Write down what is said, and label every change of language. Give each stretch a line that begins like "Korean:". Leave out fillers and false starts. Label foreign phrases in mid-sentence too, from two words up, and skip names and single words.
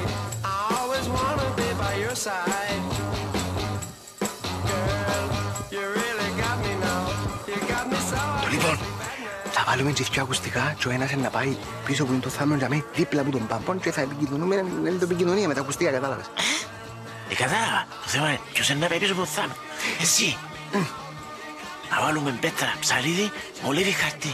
English: I always wanna be by your side. Girl, you really got me now. You got me so.
Greek: Λοιπόν, θα βάλουμε και δυο ακουστικά και ο ένας να πάει πίσω που είναι το θάμνο για μένα, δίπλα από τον Παμπών και θα επικοινωνούμε, είναι το επικοινωνία με τα ακουστικά, κατάλαβες. Κατάλαβα. Το θέμα είναι ποιος είναι να πάει πίσω από το θάμνο. Εσύ. Να βάλουμε πέτρα, ψαλίδι, μολύβι, χαρτί.